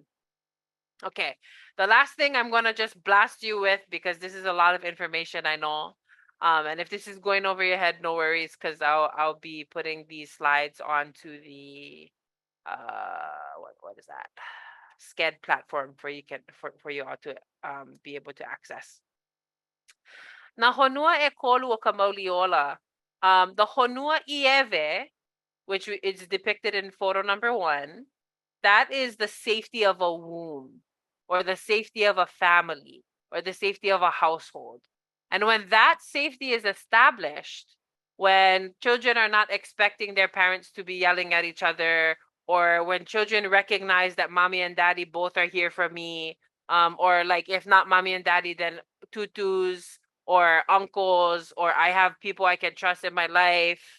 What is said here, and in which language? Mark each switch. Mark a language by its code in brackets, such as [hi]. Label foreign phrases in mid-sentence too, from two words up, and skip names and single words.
[en] Okay, the last thing I'm gonna just blast you with, because this is a lot of information, I know. And if this is going over your head, no worries, because I'll be putting these slides onto the what is that? Sked platform for you all to be able to access. [haw] Na honua e kolu o ka Mauli Ola. [en] The [haw] honua ieve [en] which is depicted in photo number 1, that is the safety of a womb, or the safety of a family, or the safety of a household. And when that safety is established, when children are not expecting their parents to be yelling at each other, or when children recognize that mommy and daddy both are here for me, or like if not mommy and daddy, then tutus or uncles, or I have people I can trust in my life.